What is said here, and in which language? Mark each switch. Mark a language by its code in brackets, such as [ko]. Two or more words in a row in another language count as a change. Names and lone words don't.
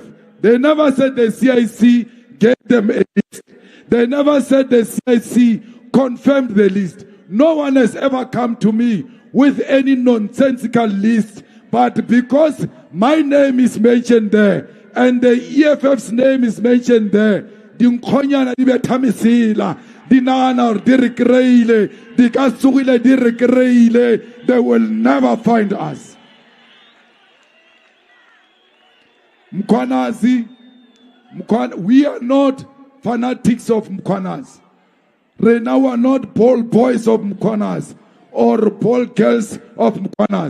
[en] They never said the CIC gave them a list. They never said the CIC confirmed the list. No one has ever come to me with any nonsensical list. But because my name is mentioned there and the EFF's name is mentioned there, [st] dinkhonyana di betha mesela, di nagana hore di re kry-ile, di ka tsogile di re kry-ile. [en] They will never find us. Mkhwanazi, we are not fanatics of Mkhwanazi. Right now we are not ball boys of Mkhwanazi or ball girls of Mkhwanazi.